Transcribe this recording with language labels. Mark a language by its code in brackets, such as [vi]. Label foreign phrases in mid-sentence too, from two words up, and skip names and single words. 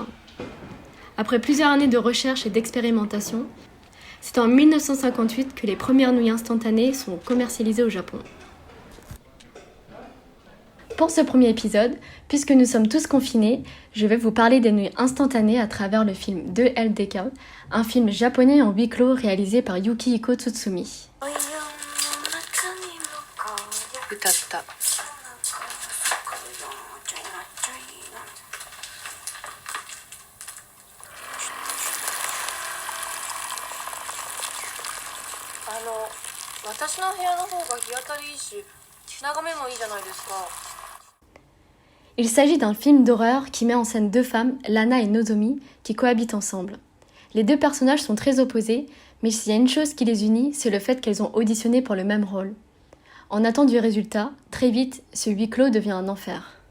[fr] Après plusieurs années de recherche et d'expérimentation, c'est en 1958 que les premières nouilles instantanées sont commercialisées au Japon. Pour ce premier épisode, puisque nous sommes tous confinés, je vais vous parler des nouilles instantanées à travers le film 2LDK, un film japonais en huis clos réalisé par Yukihiko Tsutsumi. [ja] 歌った。私の部屋の方が日当たりいいし、眺めもいいじゃないですか。 [fr] Il s'agit d'un film d'horreur qui met en scène deux femmes, Lana et Nozomi, qui cohabitent ensemble. Les deux personnages sont très opposés, mais s'il y a une chose qui les unit, c'est le fait qu'elles ont auditionné pour le même rôle. En attente du résultat, très vite, ce huis clos devient un enfer.